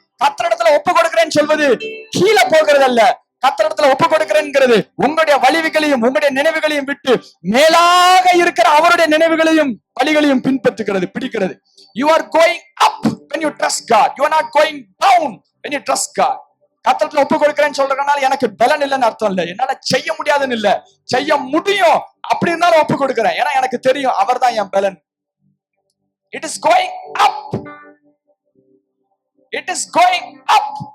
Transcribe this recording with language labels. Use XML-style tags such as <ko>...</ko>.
<ta>கர்த்தரிடத்துல ஒப்பு கொடுக்கிறேன்னு சொல்வது கீழே போகிறது அல்ல. கர்த்தரிடத்துல ஒப்பு கொடுக்கிறேன்ங்கிறது உங்களுடைய வலிவுகளையும் உங்களுடைய நினைவுகளையும் விட்டு மேலாக இருக்கிற அவருடைய நினைவுகளையும் வழிகளையும் பின்பற்றுகிறது, பிடிக்கிறது.</ta> <en>You are going up when you trust God. You are not going down when you trust God.</en> <ta>கர்த்தரிடத்துல ஒப்பு கொடுக்கிறேன்னு சொல்றதுனால எனக்கு பலன் இல்லைன்னு அர்த்தம் இல்லை, என்னால செய்ய முடியாதுன்னு இல்ல, செய்ய முடியும். அப்படி இருந்தாலும் ஒப்பு கொடுக்கிறேன், ஏன்னா எனக்கு தெரியும் அவர் தான் என் பலன்.</ta> <en>It is going up. It is going up.</en>